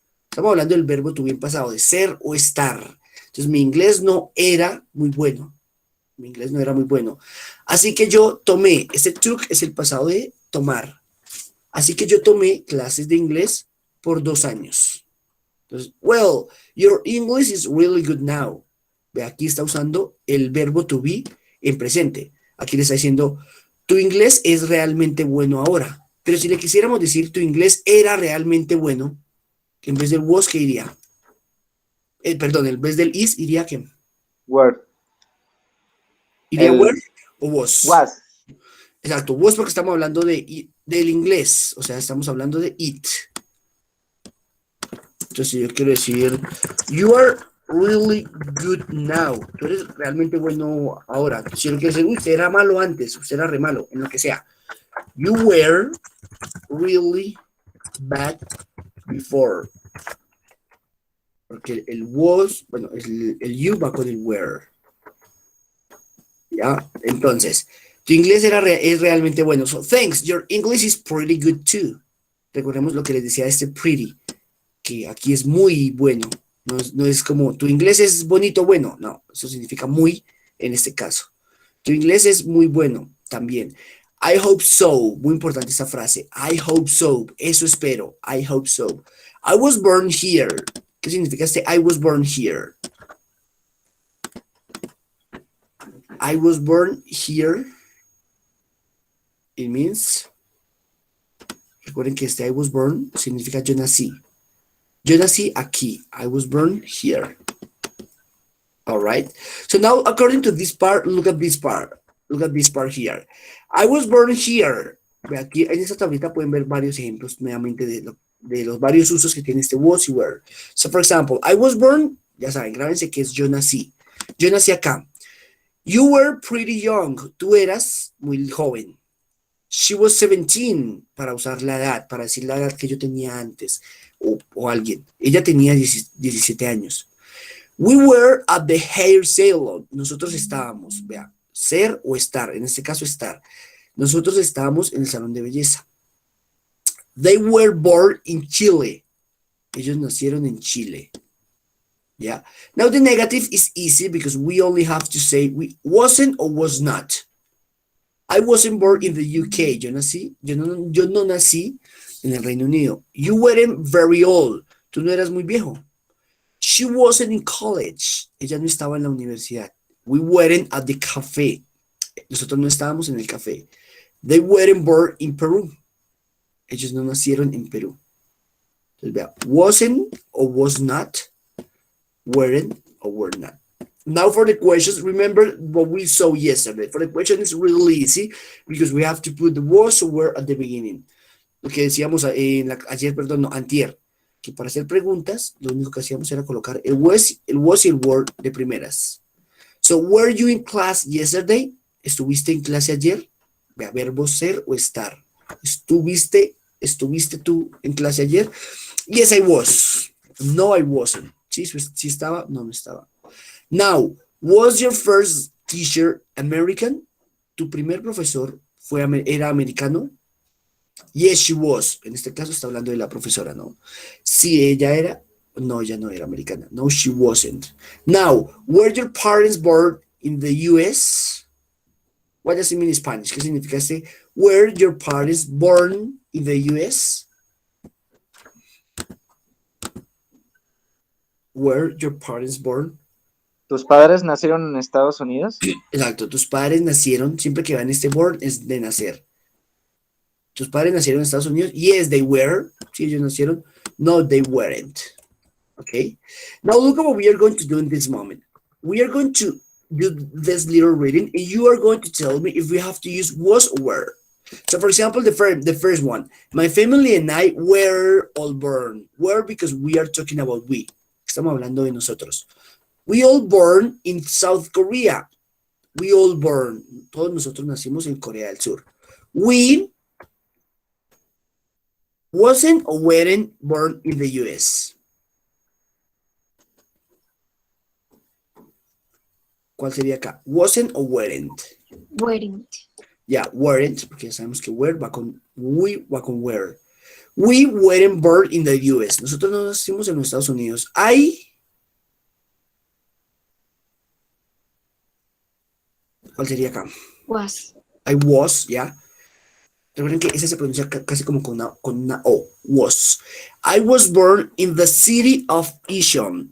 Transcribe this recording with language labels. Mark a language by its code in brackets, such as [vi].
[es] Estamos hablando del verbo to be en pasado, de ser o estar. Entonces, mi inglés no era muy bueno. Mi inglés no era muy bueno. Así que yo tomé, este took es el pasado de tomar. Así que yo tomé clases de inglés por 2 años. Entonces, [en] well, your English is really good now. [es] Ve, aquí está usando el verbo to be en presente. Aquí le está diciendo, tu inglés es realmente bueno ahora. Pero si le quisiéramos decir, tu inglés era realmente bueno, en vez del was, ¿qué iría? Perdón, en vez del is, iría ¿qué? [en] Word. [es] ¿Iría El [en] were o was? was. [es] Exacto, was porque estamos hablando del inglés. O sea, estamos hablando de it. Entonces, si yo quiero decir, [en] you are really good now. [es] Tú eres realmente bueno ahora. Si yo quiero decir, usted era malo antes, usted era re malo, en lo que sea. [en] You were really bad before. [es] Porque el was, bueno, el you va con el were. ¿Ya? Entonces, tu inglés es realmente bueno. [en] So, thanks, your English is pretty good too. [es] Recordemos lo que les decía este pretty, que aquí es muy bueno. No es como, tu inglés es bonito, bueno. No, eso significa muy en este caso. Tu inglés es muy bueno también. [en] I hope so. [es] Muy importante esta frase. [en] I hope so. [es] Eso espero. [en] I hope so. I was born here. [es] ¿Qué significa este [en] I was born here? I was born here. It means, [es] recuerden que este [en] I was born [es] significa yo nací. Yo nací aquí. [en] I was born here. All right. So now, according to this part, look at this part. Look at this part here. I was born here. [es] Aquí en esta tablita pueden ver varios ejemplos nuevamente de los varios usos que tiene este was y were. [en] So, for example, I was born, [es] ya saben, grábense que es yo nací. Yo nací acá. [en] You were pretty young. [es] Tú eras muy joven. [en] She was 17, [es] para usar la edad, para decir la edad que yo tenía antes, o alguien. Ella tenía 17 años. [en] We were at the hair salon. [es] Nosotros estábamos, vea, ser o estar, en este caso estar. Nosotros estábamos en el salón de belleza. [en] They were born in Chile. [es] Ellos nacieron en Chile. [en] Yeah. Now the negative is easy because we only have to say we wasn't or was not. I wasn't born in the UK. [es] Yo no nací en el Reino Unido. [en] You weren't very old. [es] Tú no eras muy viejo. [en] She wasn't in college. [es] Ella no estaba en la universidad. [en] We weren't at the cafe. [es] Nosotros no estábamos en el café. [en] They weren't born in Peru. [es] Ellos no nacieron en Perú. Entonces, vea, [en] wasn't or was not, weren't or were not. Now for the questions, remember what we saw yesterday. For the question, it's really easy because we have to put the was or were at the beginning. [es] Lo que decíamos ayer, perdón, no, antier, que para hacer preguntas, lo único que hacíamos era colocar el was y el were de primeras. [en] So, were you in class yesterday? [es] ¿Estuviste en clase ayer? Vea, verbo ser o estar. ¿Estuviste tú en clase ayer? [en] Yes, I was. No, I wasn't. [es] ¿Sí estaba? No estaba. [en] Now, was your first teacher American? [es] ¿Tu primer profesor era americano? [en] Yes, she was. [es] En este caso está hablando de la profesora, ¿no? Sí, ella era. No, ella no era americana. [en] No, she wasn't. Now, were your parents born in the US? What does it mean in Spanish? [es] ¿Qué significa este? [en] Were your parents born in the US? Were your parents born? [es] ¿Tus padres nacieron en Estados Unidos? Exacto, tus padres nacieron, siempre que van este born es de nacer. ¿Tus padres nacieron en Estados Unidos? [en] Yes, they were. [es] Sí, ellos nacieron. [en] No, they weren't. Okay. Now look at what we are going to do in this moment. We are going to do this little reading, and you are going to tell me if we have to use was or were. So, for example, the first one, my family and I were all born. Were because we are talking about we. [es] Estamos hablando de nosotros. [en] We all born in South Korea. We all born. [es] Todos nosotros nacimos en Corea del Sur. [en] We wasn't or weren't born in the US. [es] ¿Cuál sería acá? [en] Wasn't or weren't. Weren't. [es] Ya, weren't, porque ya sabemos que were va con we, va con were. [en] We weren't born in the US. [es] Nosotros no nacimos en los Estados Unidos. ¿Cuál sería acá? [en] Was. I was, ya. [es] Recuerden que ese se pronuncia casi como con una O. [en] Was. I was born in the city of Incheon.